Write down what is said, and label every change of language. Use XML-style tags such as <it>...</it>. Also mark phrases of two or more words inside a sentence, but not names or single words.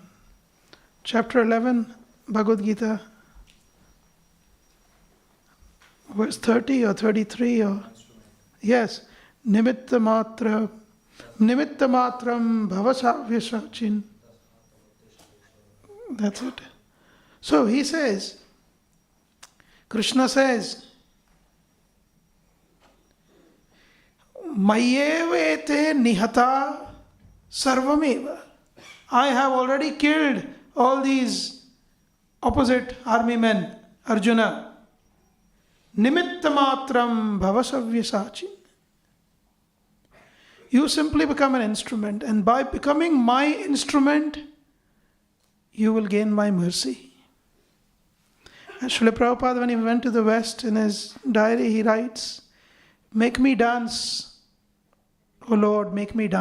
<en>Chapter 11, Bhagavad Gita, verse 30 or 33 or... Yes,</en> <sa>Nimitta Matram Bhavasavya.</sa> <en>That's it. So he says, Krishna says,</en> <sa>Mayevete nihata sarvameva.</sa> <en>I have already killed all these opposite army men, Arjuna.</en> <sa>Nimittamatram bhavasavya.</sa> <en>You simply become an instrument, and by becoming my instrument, you will gain my mercy. And Srila Prabhupada, when he went to the West, in his diary he writes, make me dance, O Lord, make me dance.</en>